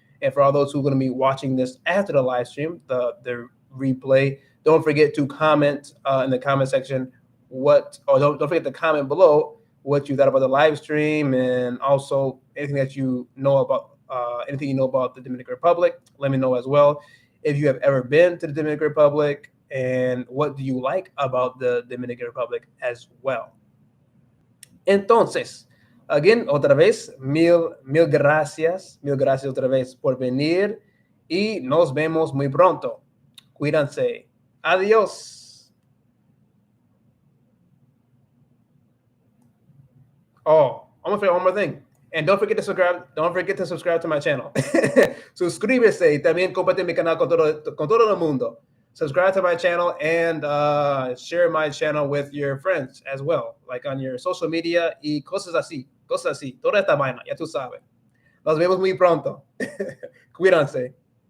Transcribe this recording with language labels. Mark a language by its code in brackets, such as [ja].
[en] And for all those who are going to be watching this after the live stream, the replay, don't forget to comment in the comment section don't forget to comment below what you thought about the live stream, and also anything that you know about the Dominican Republic. Let me know as well if you have ever been to the Dominican Republic, and what do you like about the Dominican Republic as well. [es] Entonces, [en] again, [es] otra vez, mil gracias otra vez por venir y nos vemos muy pronto. Cuídense. Adiós. [en] Oh, I'm gonna forget one more thing. And don't forget to subscribe. Don't forget to subscribe to my channel. [es] Suscríbese y también comparte mi canal con todo el mundo. [en] Subscribe to my channel and share my channel with your friends as well, like on your social media [es] y cosas así. Toda esta vaina, ya tú sabes. Nos vemos muy pronto. Cuídense.